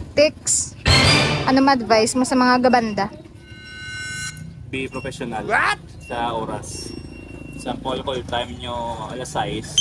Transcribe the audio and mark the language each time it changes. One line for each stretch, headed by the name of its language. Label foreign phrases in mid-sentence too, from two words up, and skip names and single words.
Hiligaynon: Tix, ano ma-advise mo sa mga gabanda?
English: Be professional. What?
Hiligaynon: Sa oras. Example,
English: call time
Hiligaynon: nyo alas 6.